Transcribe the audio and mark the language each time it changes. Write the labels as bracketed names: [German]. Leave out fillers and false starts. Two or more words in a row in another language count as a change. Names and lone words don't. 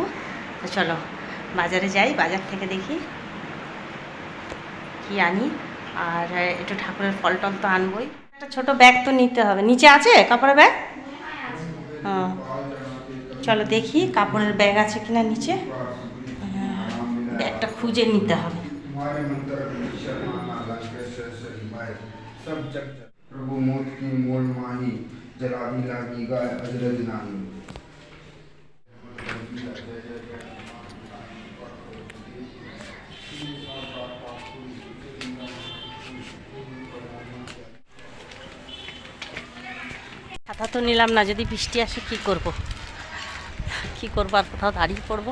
[Bangla] তো চলো বাজারে যাই, বাজার থেকে দেখি কি আনি। আর একটু ঠাকুরের ফল টল তো আনবই। একটা ছোটো ব্যাগ তো নিতে হবে। নিচে আছে কাপড়ের ব্যাগ? হ্যাঁ চলো দেখি কাপড়ের ব্যাগ আছে কিনা নিচে। ব্যাগটা খুঁজে নিতে হবে। प्रभु मोत की मोल माही जलावी लागी गाय अजरज नाही। ছাতা তো নিলাম না, যদি বৃষ্টি আসে কি করব আর কোথাও দাঁড়িয়ে পড়বো।